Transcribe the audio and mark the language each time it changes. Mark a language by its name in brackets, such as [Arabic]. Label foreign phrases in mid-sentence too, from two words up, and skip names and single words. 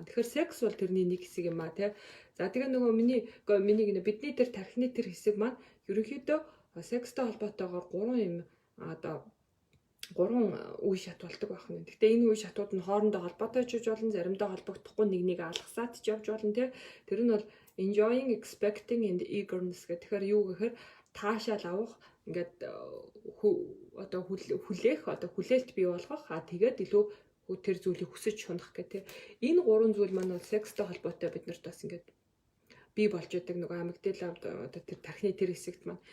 [Mongolian] Тэгэхээр секс бол тэрний нэг хэсэг юм а тий. За тэгээ нөгөө миний бидний тэр тархины тэр хэсэг маань ерөнхийдөө секстэй холбоотойгоор 3 юм одоо 3 үе шат болдог байх нь. Гэхдээ энэ үе шатууд нь хоорондоо холбоотой ч болно, заримдаа холбогдохгүй нэг алгасаад ч явж болно тий. Тэр нь бол [English] enjoying, expecting and eagerness [Mongolian] гэх. Тэгэхээр юу гэхээр таашаал авах ингээд одоо хүлээх одоо хүлээлт бий болгох тэгээд илүү тэр зүйлийг хүсэж шунах гэх. Энэ 3 зүйл маань бол секстэй холбоотой биднэрт бас ингээд бий болж идэг нөгөө амигдала одоо тэр тархины тэр хэсэгт маань.